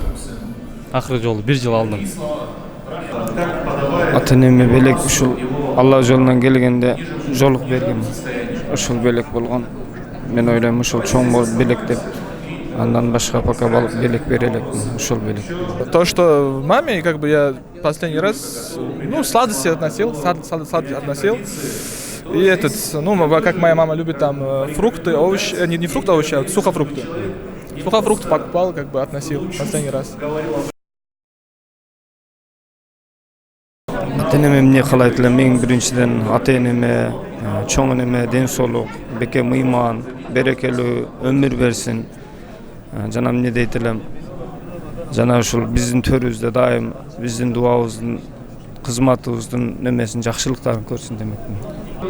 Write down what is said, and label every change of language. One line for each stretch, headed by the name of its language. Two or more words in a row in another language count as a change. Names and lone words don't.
Kyrgyz: Акыркы жолу 1 жыл алдым. Ата-энеме белек ушул Алла жолунан келгенде жолук берген. Ушул белек болгон. Мен ойлойм ушул чоң белек деп. Андан башка пока белек бере элекмин, ушул белек.
Russian: То, что маме, как бы я последний раз, сладости относил, относил. И этот, как моя мама любит там фрукты, овощи, не фрукты, овощи, а сухофрукты. Сухофрукты покупал, как бы относил последний раз.
Kyrgyz: Ата-энеме эмне каалайт элем, эң биринчиден ата-энеме, чоң энеме ден соолук, бекем ыйман, берекелүү өмүр берсин. Жана эмне дейт элем, жана ушул биздин төрүбүздө дайым биздин дуабыздын, кызматыбыздын немесин, жакшылыктарын көрсүн демекмин.